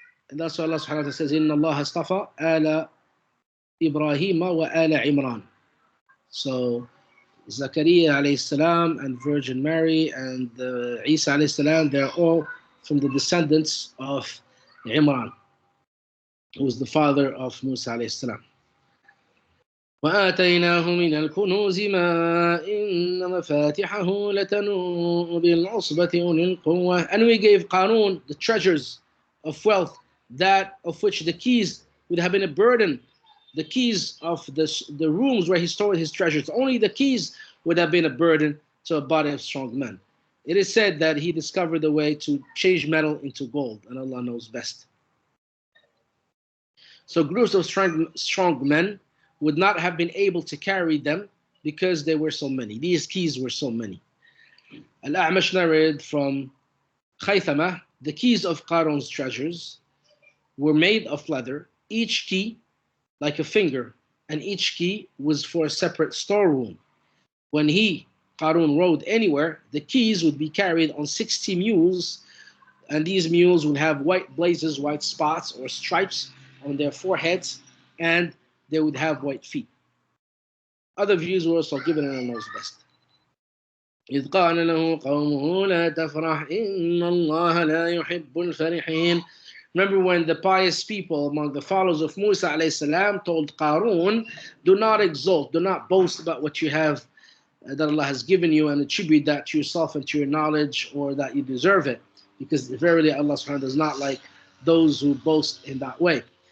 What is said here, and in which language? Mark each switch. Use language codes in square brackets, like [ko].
[en] And that's why Allah subhanahu wa ta'ala says, [ar] إِنَّ اللَّهَ اصْطَفَى آلَ إِبْرَاهِيمَ وَآلَ عِمْرَانَ. [en] So Zakaria alayhi salam and Virgin Mary and Isa alayhi salam, they're all from the descendants of Imran, who was the father of Musa alayhi salam. [ar] وآتيناه من الكنوز ما إن مفاتحه لتنوء بالعصبة أولي القوة. [en] And we gave Qarun the treasures of wealth, that of which the keys would have been a burden. The keys of the rooms where he stored his treasures, only the keys would have been a burden to a body of strong men. It is said that he discovered a way to change metal into gold, and Allah knows best. So groups of strong men would not have been able to carry them because there were so many. These keys were so many. Al-A'mash narrated from Khaythama, the keys of Qarun's treasures were made of leather, each key like a finger, and each key was for a separate storeroom. When Qarun, rode anywhere, the keys would be carried on 60 mules, and these mules would have white blazes, white spots or stripes on their foreheads, and they would have white feet. Other views were also given, and Allah knows best. [ar] إذ قال له قومه لا تفرح إن الله لا يحب الفرحين. [en] Remember when the pious people among the followers of Musa alayhi salam told Qarun, do not exult, do not boast about what you have that Allah has given you and attribute that to yourself and to your knowledge or that you deserve it. Because verily Allah subhanahu wa ta'ala does not like those who boast in that way.